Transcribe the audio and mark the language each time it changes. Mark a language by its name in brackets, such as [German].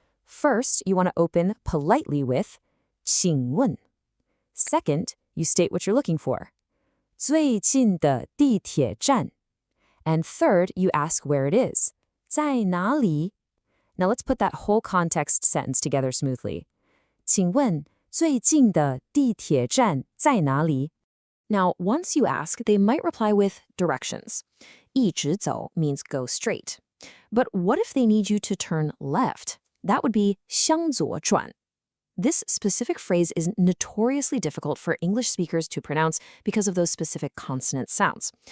[English] First, you want to open politely with [Chinese] 请问. [English] Second, you state what you're looking for. [Chinese] 最近的地铁站. [English] And third, you ask where it is. [Chinese] 在哪里? [English] Now let's put that whole context sentence together smoothly. [Chinese] 请问最近的地铁站在哪里? [English] Now, once you ask, they might reply with directions. [Chinese] 一直走 [English] means go straight. But what if they need you to turn left? That would be [Chinese] 向左转. [English] This specific phrase is notoriously difficult for English speakers to pronounce because of those specific consonant sounds.